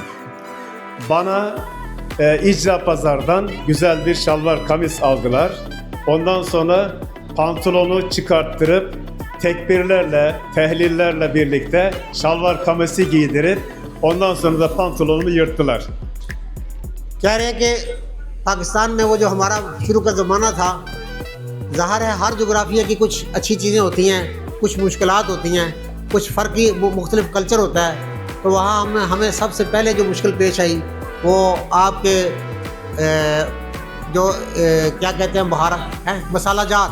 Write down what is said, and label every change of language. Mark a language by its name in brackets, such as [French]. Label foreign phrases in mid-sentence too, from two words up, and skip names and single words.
[Turkish] Bana İcra Pazar'dan güzel bir şalvar kamis aldılar. Ondan sonra pantolonu çıkarttırıp tekbirlerle, tehlillerle birlikte şalvar kamisi giydirip ondan sonra da pantolonumu yırttılar. [Urdu] کہہ رہے ہیں کہ پاکستان میں وہ جو ہمارا شروع کا زمانہ تھا، ظاہر ہے ہر جغرافیہ کی کچھ اچھی چیزیں ہوتی ہیں، کچھ مشکلات ہوتی ہیں، کچھ فرقی مختلف کلچر ہوتا ہے. تو وہاں ہمیں سب سے پہلے جو مشکل پیش آئی وہ آپکے کیا کہتے ہیں باہر ہے مصالحہ جات.